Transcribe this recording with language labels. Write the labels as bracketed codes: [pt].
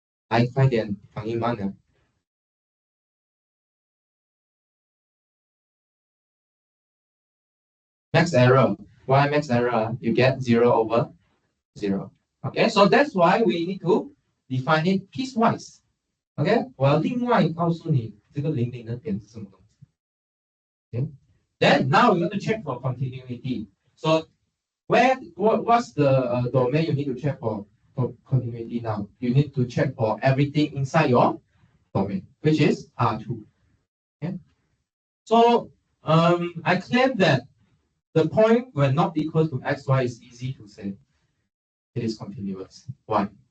[zh] 来，快点，反应慢点。 [en] Max error. Why max error? You get 0 over 0. Okay, so that's why we need to define it piecewise. [zh] Okay, 我要另外告诉你这个零零的点是什么东西。 [en] Okay, then now we want to check for continuity. So what's the domain you need to check for continuity now? You need to check for everything inside your domain, which is R2. Okay, so I claim that the point when not equal to xy is easy to say. It is continuous. Why?